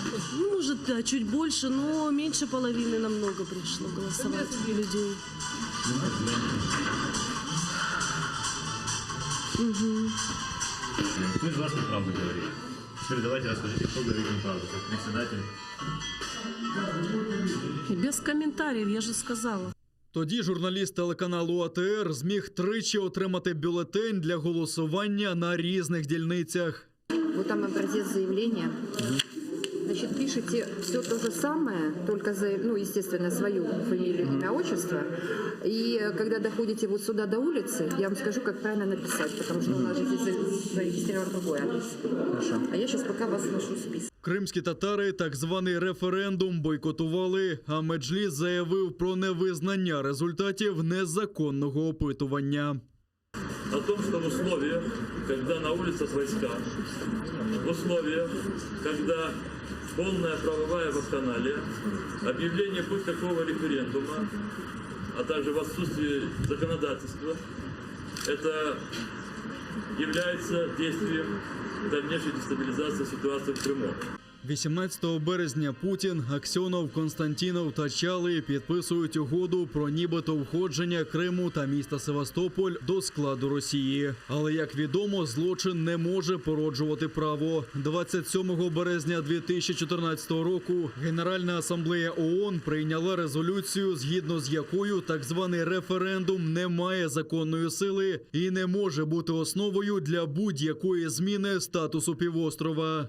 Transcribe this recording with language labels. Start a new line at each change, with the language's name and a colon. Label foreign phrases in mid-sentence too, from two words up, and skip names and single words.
Russian: Ну, может, да, чуть больше, но меньше половины намного пришло голосовать людей. Угу. Кто из вас неправду говорит? Теперь давайте расскажите, кто говорит неправду, как председатель. Без комментариев, я же сказала.
Ukrainian: Тоді журналіст телеканалу АТР зміг тричі отримати бюлетень для голосування на різних дільницях.
Russian: Вот там образец заявления. Значит, пишите все то же самое, только, ну, естественно, свою фамилию, имя, отчество. И когда доходите вот сюда до улицы, я вам скажу, как правильно написать, потому что у нас же здесь зарегистрирован другой адрес. Хорошо. А я сейчас пока вас вношу в список.
Ukrainian: Кримські татари так званий референдум бойкотували, а Меджліс заявив про невизнання результатів незаконного опитування.
Russian: О том, что в условиях, когда на улицах войска, в условиях, когда полная правовая вакханалия, объявление хоть какого референдума, а также в отсутствии законодательства, это является действием дальнейшей дестабилизации ситуации в Крыму.
Ukrainian: 18 березня Путін, Аксьонов, Константінов та Чалий підписують угоду про нібито входження Криму та міста Севастополь до складу Росії. Але, як відомо, злочин не може породжувати право. 27 березня 2014 року Генеральна асамблея ООН прийняла резолюцію, згідно з якою так званий референдум не має законної сили і не може бути основою для будь-якої зміни статусу півострова.